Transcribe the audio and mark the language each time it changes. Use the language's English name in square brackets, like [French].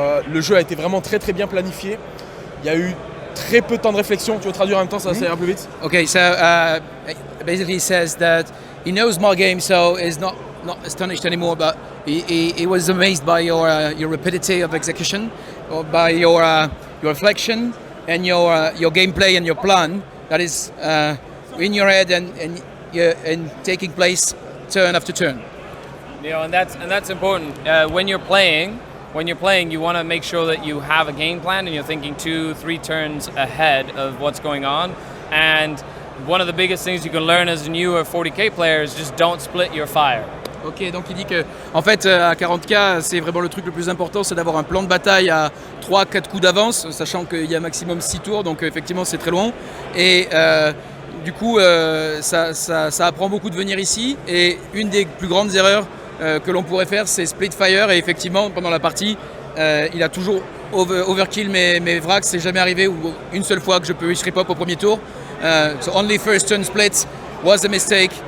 [French] Le jeu a été vraiment très très bien planifié. Il y a eu très peu de temps de réflexion. Tu veux traduire en même temps, ça va aller un peu vite. [English] Okay, so basically he says that he knows my game, so is not astonished anymore, but he was amazed by your rapidity of execution, or by your reflection and your gameplay and your plan that is in your head and taking place turn after turn. And that's important. When you're playing, you want to make sure that you have a game plan and you're thinking 2-3 turns ahead of what's going on. And one of the biggest things you can learn as a new or 40K player is just don't split your fire. [French] Ok, donc il dit que en fait à 40K, c'est vraiment le truc le plus important, c'est d'avoir un plan de bataille à 3-4 coups d'avance, sachant qu'il y a maximum 6 tours, donc effectivement c'est très long. Et du coup, ça apprend beaucoup de venir ici. Et une des plus grandes erreurs que l'on pourrait faire, c'est split fire. Et effectivement, pendant la partie, il a toujours overkill mes vracs. C'est jamais arrivé ou une seule fois que je peux wish pop au premier tour. [English] So only first turn split was a mistake.